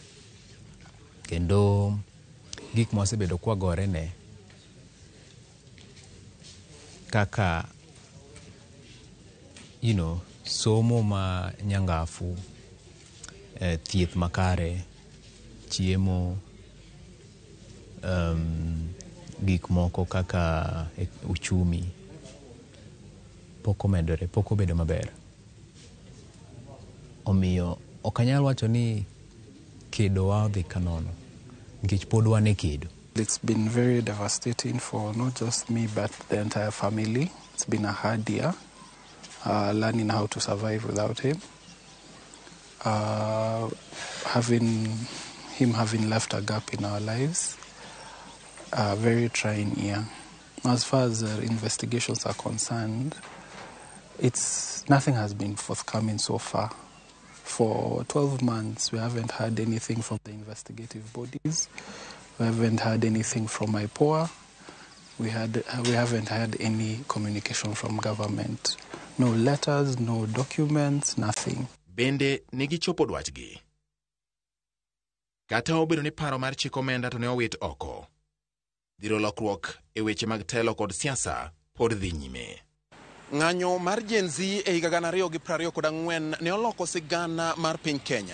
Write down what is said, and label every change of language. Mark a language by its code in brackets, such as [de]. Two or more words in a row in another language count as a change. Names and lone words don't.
[luo] kendo gik mosebedo kwagore ne kaka somo ma nyangafu, thieth makare, chiemo, gik moko kaka uchumi pok omedore, pok obedo maber. Omiyo okanyal wacho ni kedo wa odhi kanono nikech pod wan e kedo. [en] It's been very devastating for not just me but the entire family. It's been a hard year learning how to survive without him. Having left a gap in our lives, a very trying year. As far as investigations are concerned, nothing has been forthcoming so far. For 12 months, we haven't heard anything from the investigative bodies. We haven't heard anything from IPOA. We haven't had any communication from government. No letters, no documents, nothing. [luo] Bende negichopo dwachgi. Kata obedo ni paro mar chik omenda to ne owit oko. Dhiro lokruok e weche mag telo kod siasa pod dhi nyime. Ng'anyo mar Gen Z e higa 2024 ne oloko sigana mar piny Kenya.